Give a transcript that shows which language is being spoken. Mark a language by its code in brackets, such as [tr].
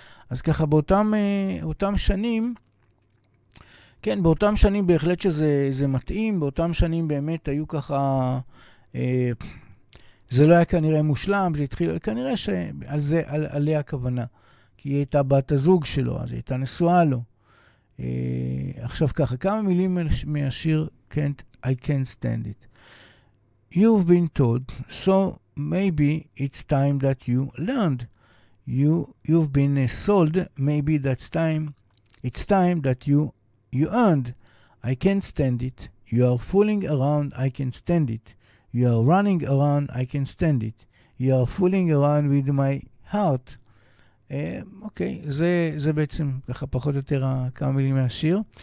[he] אז ככה, באותם שנים, כן, באותם שנים בהחלט שזה מתאים, באותם שנים באמת היו ככה, זה לא היה כנראה מושלם, זה התחיל, כנראה שעל זה, עליה הכוונה, כי היא הייתה בת הזוג שלו, אז היא הייתה נשואה לו. עכשיו ככה, כמה מילים מהשיר I Can't Stand It. [en] You've been told, so maybe it's time that you learned. You've been sold, maybe it's time that you earned. I can't stand it. You are fooling around, I can't stand it. You are running around, I can't stand it. You are fooling around with my heart. [he] אוקיי, זה בעצם ככה פחות או יותר כמה מילים מהשיר.